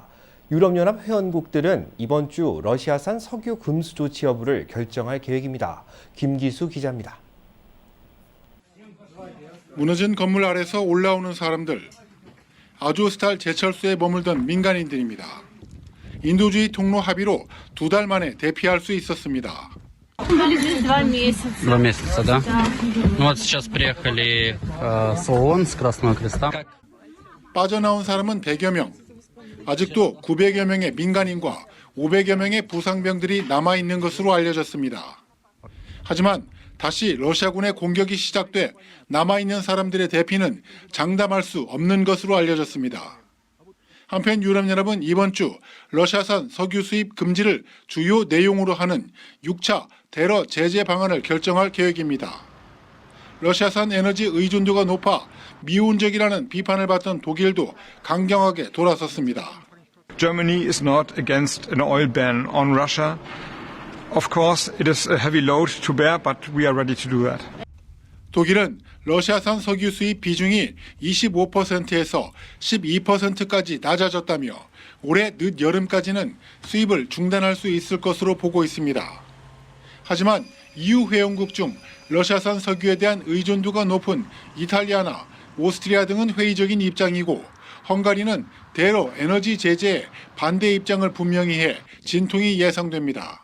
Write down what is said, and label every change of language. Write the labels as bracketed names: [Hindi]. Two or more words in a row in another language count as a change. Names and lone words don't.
[Korean] 유럽연합 회원국들은 이번 주 러시아산 석유 금수 조치 여부를 결정할 계획입니다. 김기수 기자입니다. 무너진 건물 아래서 올라오는 사람들. 아조우스탈 제철소에 머물던 민간인들입니다. 인도주의 통로 합의로 2달 만에 대피할 수 있었습니다. [Russian] Два месяца, да? Ну вот сейчас приехали с ООН, с Красного Креста. [Korean] 빠져나온 사람은 100여 명. 아직도 900여 명의 민간인과 500여 명의 부상병들이 남아있는 것으로 알려졌습니다. 하지만 다시 러시아군의 공격이 시작돼 남아있는 사람들의 대피는 장담할 수 없는 것으로 알려졌습니다. 한편 유럽연합은 이번 주 러시아산 석유 수입 금지를 주요 내용으로 하는 6차 대러 제재 방안을 결정할 계획입니다. 러시아산 에너지 의존도가 높아 미온적이라는 비판을 받던 독일도 강경하게 돌아섰습니다. [English] Germany is not against an oil ban on Russia. Of course, it is a heavy load to bear, but we are ready to do that. [Korean] 독일은 러시아산 석유 수입 비중이 25%에서 12%까지 낮아졌다며 올해 늦 여름까지는 수입을 중단할 수 있을 것으로 보고 있습니다. 하지만 EU 회원국 중 러시아산 석유에 대한 의존도가 높은 이탈리아나 오스트리아 등은 회의적인 입장이고 헝가리는 대러 에너지 제재에 반대 입장을 분명히 해 진통이 예상됩니다.